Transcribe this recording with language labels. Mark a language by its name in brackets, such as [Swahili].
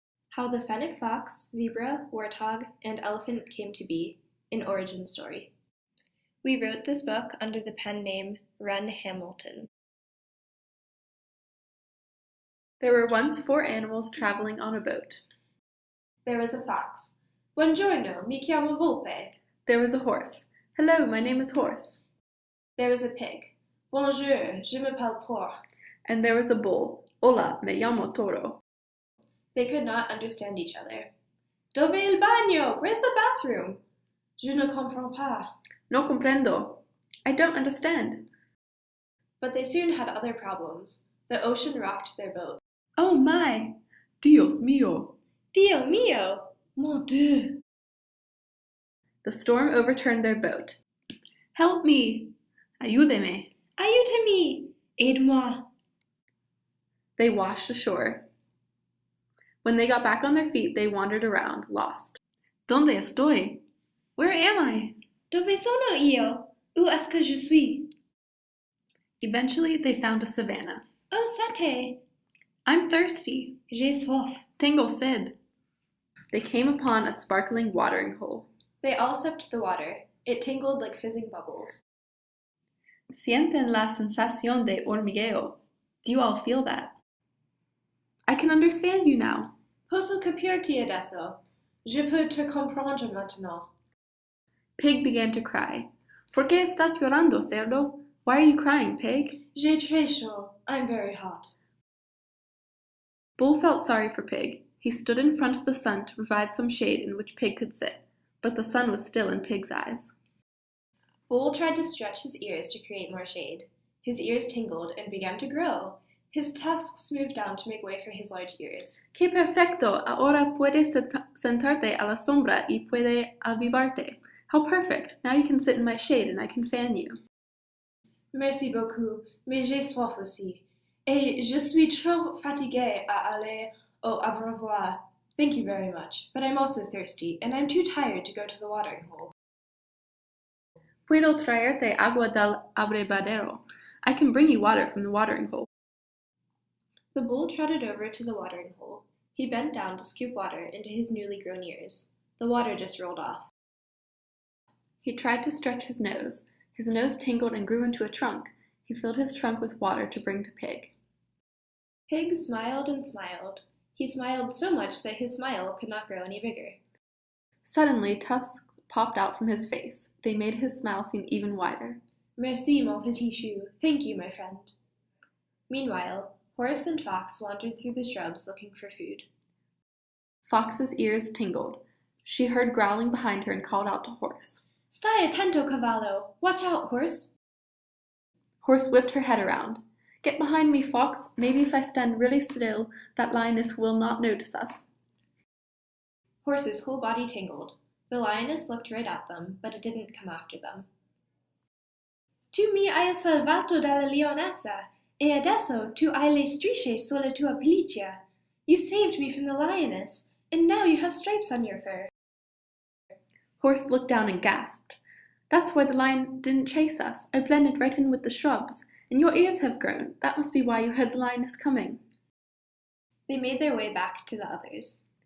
[English] How the Fennec fox, zebra, warthog, and elephant came to be, an origin story. We wrote this book under the pen name Wren Hamilton. There were once 4 animals traveling on a boat. There was a fox. [Italian] Buongiorno, mi chiamo Volpe. [English] There was a horse. Hello, my name is Horse. There was a pig. [French] Bonjour, je m'appelle Porc. [English] And there was a bull. [Spanish] Hola, me llamo Toro. [English] They could not understand each other. [Italian] Dove il bagno? [English] Where's the bathroom? [French] Je ne comprends pas. [Spanish] No comprendo. [English] I don't understand. But they soon had other problems. The ocean rocked their boat. Oh my! [Spanish] Dios mío! [Italian] Dio mio! [French] Mon Dieu! [English] The storm overturned their boat. Help me! [Spanish] Ayúdeme! [Italian] Aiutami! [French] Aide-moi! [English] They washed ashore. When they got back on their feet, they wandered around, lost. [Spanish] ¿Dónde estoy? [English] Where am I? [Italian] Dove sono io? [French] Où est-ce que je suis? [English] Eventually, they found a savanna. [Italian] Oh, sate! [English] I'm thirsty. [French] J'ai soif. [Spanish] Tengo sed. [English] They came upon a sparkling watering hole. They all sipped the water. It tingled like fizzing bubbles. [Spanish] Sienten la sensación de hormigueo. [English] Do you all feel that? I can understand you now. [Italian] Posso capirti adesso. [French] Je peux te comprendre maintenant. [English] Pig began to cry. [Spanish] ¿Por qué estás llorando, cerdo? [English] Why are you crying, Pig? [French] J'ai très chaud. [English] I'm very hot. Bull felt sorry for Pig. He stood in front of the sun to provide some shade in which Pig could sit, but the sun was still in Pig's eyes. Bull tried to stretch his ears to create more shade. His ears tingled and began to grow. His tusks moved down to make way for his large ears. [Spanish] ¡Qué perfecto! Ahora puedes sentarte a la sombra y puede avivarte. [English] How perfect! Now you can sit in my shade and I can fan you. [French] Merci beaucoup, mais j'ai soif aussi. Et je suis trop fatiguée à aller au abreuvoir. [English] Thank you very much, but I'm also thirsty, and I'm too tired to go to the watering hole. [Spanish] Puedo traerte agua del abrevadero. [English] I can bring you water from the watering hole. The bull trotted over to the watering hole. He bent down to scoop water into his newly grown ears. The water just rolled off. He tried to stretch his nose. His nose tingled and grew into a trunk. He filled his trunk with water to bring to Pig. Pig smiled and smiled. He smiled so much that his smile could not grow any bigger. Suddenly, tusks popped out from his face. They made his smile seem even wider. [French] Merci, mon petit chou. [English] Thank you, my friend. Meanwhile, Horse and Fox wandered through the shrubs looking for food. Fox's ears tingled. She heard growling behind her and called out to Horse. [Italian] Stai attento, cavallo! [English] Watch out, Horse! Horse whipped her head around. Get behind me, Fox. Maybe if I stand really still, that lioness will not notice us. Horse's whole body tingled. The lioness looked right at them, but it didn't come after them. [Italian] Tu mi hai salvato dalla leonessa, e adesso tu hai le strisce sulla tua pelliccia. [English] You saved me from the lioness, and now you have stripes on your fur. Horse looked down and gasped. That's why the lion didn't chase us. I blended right in with the shrubs, and your ears have grown. That must be why you heard the lioness coming. They made their way back to the others.